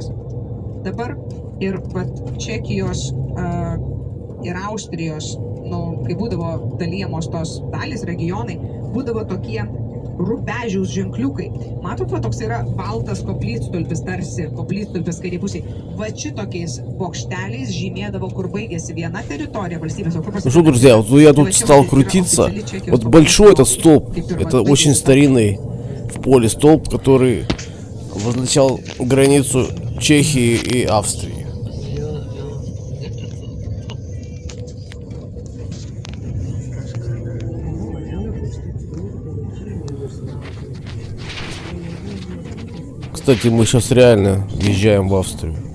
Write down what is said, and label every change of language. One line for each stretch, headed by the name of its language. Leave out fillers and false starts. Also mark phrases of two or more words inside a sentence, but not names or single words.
Lithuanian: Dabar ir Čekijos ir Austrijos, kai būdavo dalyjamos tos dalys, regionai, būdavo tokie rubežiaus ženkliukai. Matot, va toks yra baltas koplytstulpis, tarsi koplytstulpis kairėj pusėj. Va šitokiais bokšteliais žymėdavo, kur baigėsi viena teritorija valstybės.
Russian: Ну что, друзья, вот я тут стал крутиться. Вот большой этот столб, это очень старинный в поле столб, который обозначал границу Чехии и Австрии. Кстати, мы сейчас реально въезжаем в Австрию.